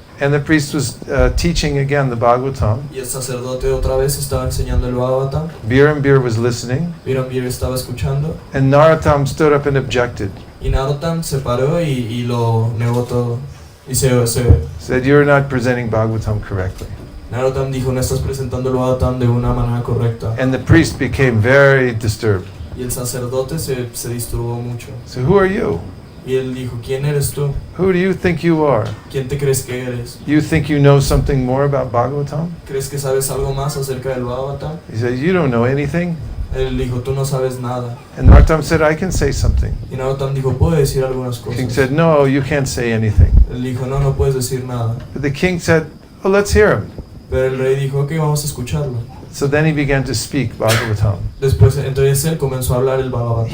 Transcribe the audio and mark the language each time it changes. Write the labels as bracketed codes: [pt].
[en] and the priest was teaching again the Bhagavatam. [es] y el sacerdote otra vez estaba enseñando el Bhagavatam. [en] Birambir was listening [es] Virambir estaba escuchando [en] and Narottam stood up and objected. [es] y Narottam se paró y lo negó todo. Y [en] Said, you're not presenting Bhagavatam correctly. [es] Narottam dijo, no estás presentando el Bhagavatam de una manera correcta. [en] And the priest became very disturbed. [es] Y el sacerdote se disturbó mucho. [en] So who are you? [es] Y él dijo, ¿quién eres tú? [en] Who do you think you are? [es] ¿Quién te crees que eres? [en] You think you know something more about Bhagavatam? [es] ¿Crees que sabes algo más acerca del Bhagavatam? [en] He said, you don't know anything. [es] Él dijo, tú no sabes nada. [en] And Narottam said, I can say something. [es] Y Narottam dijo, puedo decir algunas [en] The king [es] cosas. [en] said, no, you can't say anything. [es] Él dijo, no, no puedes decir nada. [en] But the king said, oh, let's hear him. [es] Pero el rey dijo, ok, vamos a escucharlo. [en] So then he began to speak Bhagavatam. [es] Después, entonces él comenzó a hablar el Bhagavatam.